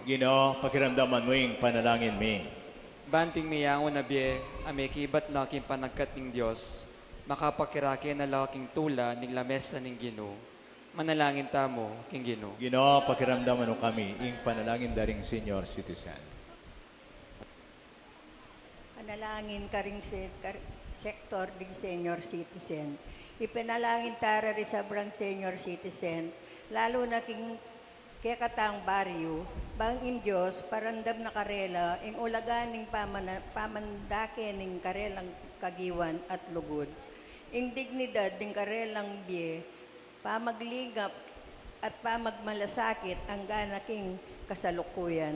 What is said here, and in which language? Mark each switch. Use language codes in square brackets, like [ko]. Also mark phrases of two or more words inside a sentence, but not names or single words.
[pam] Ginoo, pakiramdaman mo ing panalangin mi. Banting miyangon na biye, amikibat na king panagkat ning Diyos, makapakirake na laking tula ning lamesa ning Ginoo, manalangin tamo, king Ginoo. Ginoo, pakiramdaman mo kami ing panalangin daring [en] senior citizen. [pam] Panalangin ka rin sektor ng [en] senior citizen. [pam] Ipinalangin tara rin sabrang [en] senior citizen, [pam] lalo na kaya katang baryo, bang in Diyos, parandam na karela, ing ulagan ng pamandake ng karelang kagiwan at lugod. Ing dignidad ng karelang biye, pamagligap at pamagmalasakit ang ganaking kasalukuyan.